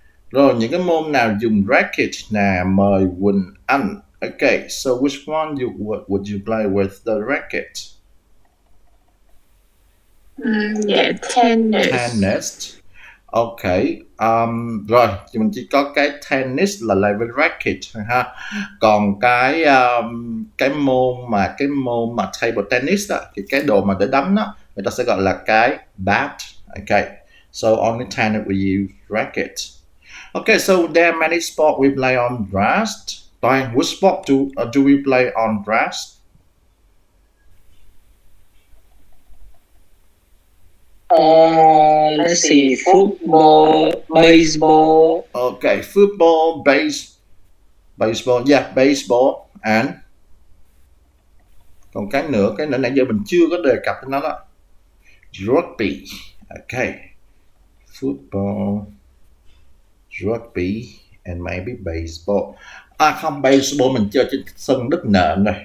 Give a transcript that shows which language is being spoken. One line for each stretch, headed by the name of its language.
Vietnamese: Rồi những cái môn nào dùng racket nè, mời Quỳnh Anh.
English: Okay, so which one would you play with the racket? Yeah, tennis. Tennis. Okay.
Vietnamese: Rồi mình chỉ có cái tennis là lại với racket ha. Còn cái môn mà table tennis đó, thì cái đồ mà để đấm đó, người ta sẽ gọi là cái bat.
English: Okay. So only tennis we use racket. Okay, so there are many sports we play on grass. Toàn, which sport do we play on grass? Let's see, football, baseball, Okay, football, baseball, yeah, baseball and
Vietnamese: còn cái nữa nãy giờ mình chưa có đề cập đến nó đó.
English: Rugby. Okay. Football, rugby and maybe baseball.
Vietnamese: Không, baseball mình chơi trên sân đất nện rồi.